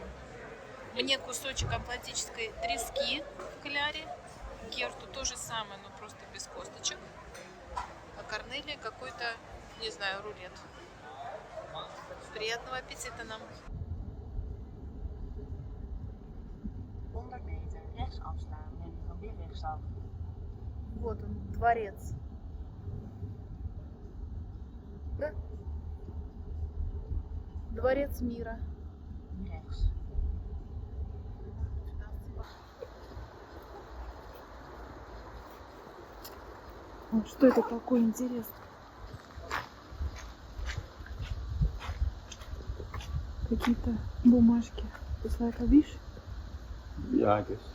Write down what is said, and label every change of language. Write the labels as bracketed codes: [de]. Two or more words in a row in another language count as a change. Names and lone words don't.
[ru] Мне кусочек атлантической трески в кляре, Герту то же самое, но просто без косточек, а Корнелии какой-то, не знаю, рулет. Приятного аппетита нам! [nl] 100 meter rechts afslaan en van weer rechtsaf. [ru] Вот он, дворец. Да? Дворец мира. [nl] Rechts. [ru] Что это такое, интересно? Какие-то бумажки. [en] It's like a wish? Yeah, I guess.